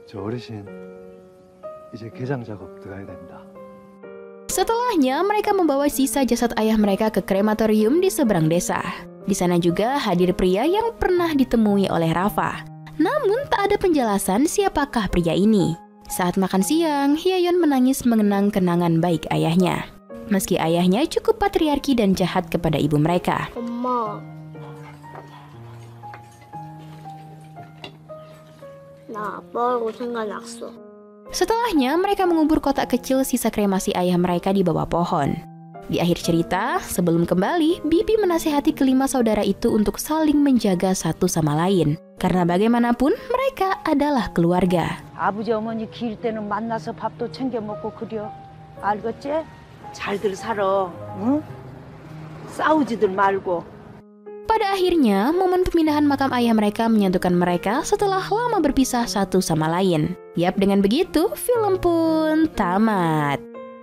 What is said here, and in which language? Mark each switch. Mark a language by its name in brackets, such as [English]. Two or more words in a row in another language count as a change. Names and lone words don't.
[Indonesian] Setelahnya, mereka membawa sisa jasad ayah mereka ke krematorium di seberang desa. Di sana juga hadir pria yang pernah ditemui oleh Rafa. Namun tak ada penjelasan siapakah pria ini. Saat makan siang, Hyeyeon menangis mengenang kenangan baik ayahnya. Meski ayahnya cukup patriarki dan jahat kepada ibu mereka. [Korean] 엄마, 나 아빠하고 생각났어. [Indonesian] Setelahnya, mereka mengubur kotak kecil sisa kremasi ayah mereka di bawah pohon. Di akhir cerita, sebelum kembali, Bibi menasihati kelima saudara itu untuk saling menjaga satu sama lain. Karena bagaimanapun, mereka adalah keluarga. [Korean] 아버지 어머니 길 때는 만나서 밥도 챙겨 먹고 그려. 알겠지? 잘들 살아. 응? 싸우지들 말고. [Indonesian] Pada akhirnya, momen pemindahan makam ayah mereka menyatukan mereka setelah lama berpisah satu sama lain. Yap, dengan begitu, film pun tamat.